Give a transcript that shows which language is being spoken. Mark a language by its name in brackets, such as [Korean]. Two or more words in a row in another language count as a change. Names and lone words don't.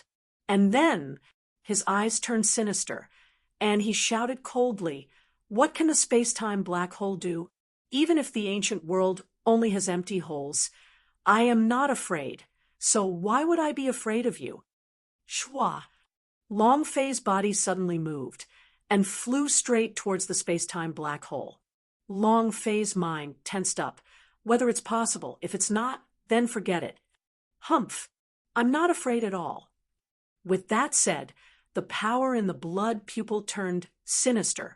[English] And then his eyes turned sinister, and he shouted coldly, "What can the space-time black hole do? Even if the ancient world only has empty holes, I am not afraid. So why would I be afraid of you?" Shwa! Long Fei's body suddenly moved, and flew straight towards the space-time black hole. Long Fei's mind tensed up. Whether it's possible, if it's not, then forget it. Humph! I'm not afraid at all. With that said, the power in the blood pupil turned sinister.